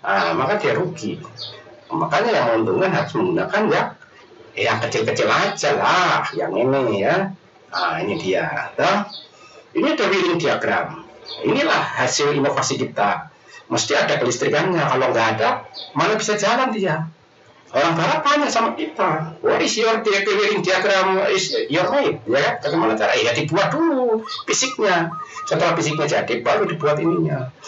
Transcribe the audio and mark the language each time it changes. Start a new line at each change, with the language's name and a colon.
Indonesian: Maka dia rugi. Makanya yang menguntungkan harus menggunakan yang kecil-kecil aja lah, yang ini ya. Ini dia. Ini ada wheeling diagram. Inilah hasil inovasi kita. Mesti ada kelistrikannya. Kalau nggak ada, mana bisa jalan dia? Orang barat tanya sama kita,
English: what is your wheeling diagram is your made?
Indonesian: Ya, bagaimana cara? Ya dibuat dulu fisiknya. Setelah fisiknya jadi, baru dibuat ininya.